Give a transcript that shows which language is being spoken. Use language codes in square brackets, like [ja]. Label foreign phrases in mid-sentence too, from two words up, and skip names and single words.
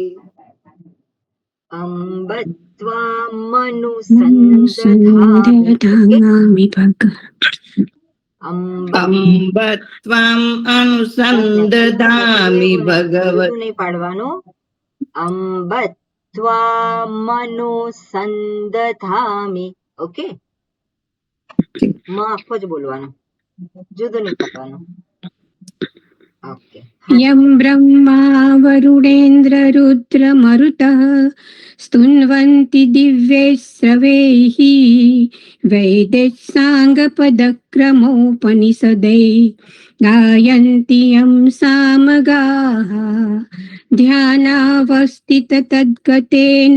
[sa] अम्ब त्वामनुसन्दधामि अम्ब त्वम् अनुसन्दधामि भगवत् [gu] નહીં પાડવાનું. [sa] अम्ब त्वामनुसन्दधामि. [gu] ઓકે, માં આખો જ બોલવાનો, જુદું નહીં કરવાનું. ઓકે [sa] यं ब्रह्मा वरुणेन्द्ररुद्रमरुतः स्तुन्वन्ति दिव्यैश्रवैः वैदैः साङ्गपदक्रमोपनिषदैः गायन्ति यं सामगाः ध्यानावस्थिततद्गतेन